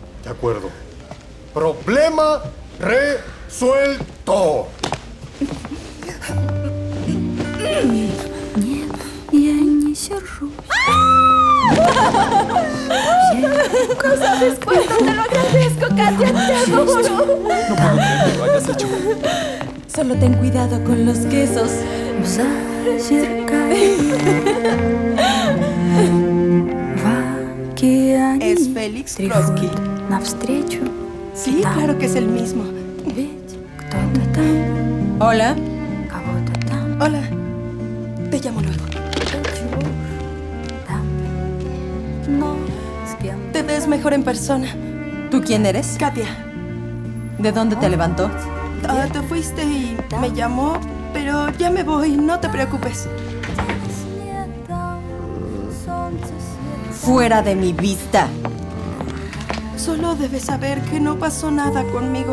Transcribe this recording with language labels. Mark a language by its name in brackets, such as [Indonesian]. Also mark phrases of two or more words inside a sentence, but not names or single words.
[Spanish] De acuerdo. Problema resuelto. [Russian] Я не сержусь. [Spanish] No sabes cuánto te lo agradezco, Katia, te adoro. No puedo creer que lo hayas hecho. Solo ten cuidado con los quesos. Es Félix Trotsky. [Russian] Навстречу. [Spanish] Sí, claro que es el mismo. [Russian] Ведь кто-то там, [Spanish] Hola. [Russian] кого-то там. [Spanish] Hola. Te llamo luego. [Russian] Но с кем [Spanish] Te ves mejor en persona. ¿Tú quién eres? Katia. ¿De dónde te levantó? Te fuiste y me llamó, pero ya me voy, no te preocupes. Fuera de mi vista. Solo debes saber que no pasó nada conmigo.